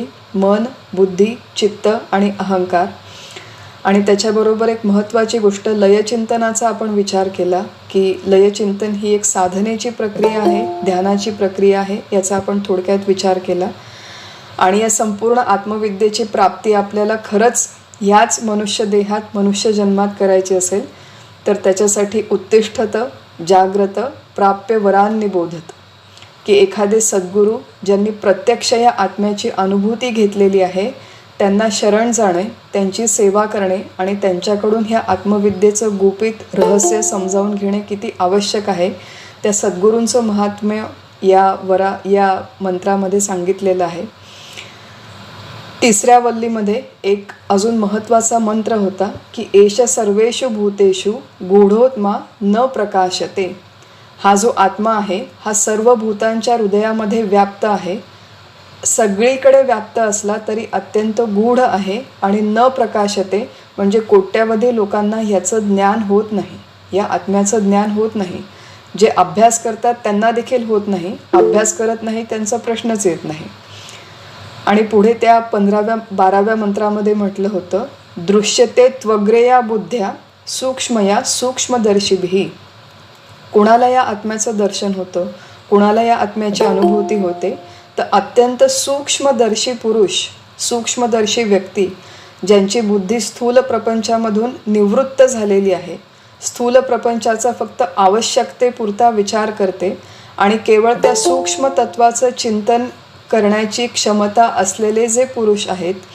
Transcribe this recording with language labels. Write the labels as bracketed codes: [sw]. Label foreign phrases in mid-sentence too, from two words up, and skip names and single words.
[mr] मन, बुद्धी, चित्त आणि अहंकार. आणि त्याच्याबरोबर एक महत्त्वाची गोष्ट लयचिंतनाचा आपण विचार केला की लयचिंतन ही एक साधनेची प्रक्रिया आहे, ध्यानाची प्रक्रिया आहे, याचा आपण थोडक्यात विचार केला. आणि या संपूर्ण आत्मविद्येची प्राप्ती आपल्याला खरंच ह्याच मनुष्य देहात मनुष्य जन्मात करायची असेल तर त्याच्यासाठी [sa] उत्तिष्ठत जाग्रत प्राप्य वरान निबोधत, [mr] की एखादे सद्गुरू ज्यांनी प्रत्यक्ष या आत्म्याची अनुभूती घेतलेली आहे त्यांना शरण जाणे, त्यांची सेवा करणे आणि त्यांच्याकडून ह्या आत्मविद्येचं गुपित रहस्य समजावून घेणे किती आवश्यक आहे त्या सद्गुरूंचं महात्म्य या मंत्रामध्ये सांगितलेलं आहे. तिसऱ्या वल्लीमध्ये एक अजून महत्त्वाचा मंत्र होता की [sa] एष सर्वेषु भूतेषु गूढोत्मा न प्रकाशते. [mr] हा जो आत्मा आहे हा सर्व भूतांच्या हृदयामध्ये व्याप्त आहे, सगळीकडे व्याप्त असला तरी अत्यंत गूढ आहे आणि [sa] न प्रकाशते [mr] म्हणजे कोट्यावधी लोकांना ह्याचं ज्ञान होत नाही, या आत्म्याचं ज्ञान होत नाही. जे अभ्यास करतात त्यांना देखील होत नाही, अभ्यास करत नाही त्यांचा प्रश्नच येत नाही. आणि पुढे त्या 12व्या मंत्रामध्ये म्हटलं होतं [sa] दृश्यते त्वग्रेया बुद्ध्या सूक्ष्मया सूक्ष्मदर्शिभिः. [mr] कोणाला या आत्म्याचं दर्शन होतं, कोणाला या आत्म्याची अनुभूती होते तर अत्यंत सूक्ष्मदर्शी पुरुष, सूक्ष्मदर्शी व्यक्ती ज्यांची बुद्धी स्थूल प्रपंचामधून निवृत्त झालेली आहे, स्थूल प्रपंचाचा फक्त आवश्यकतेपुरता विचार करते आणि केवळ त्या सूक्ष्म तत्वाचं चिंतन करण्याची क्षमता असलेले जे पुरुष आहेत,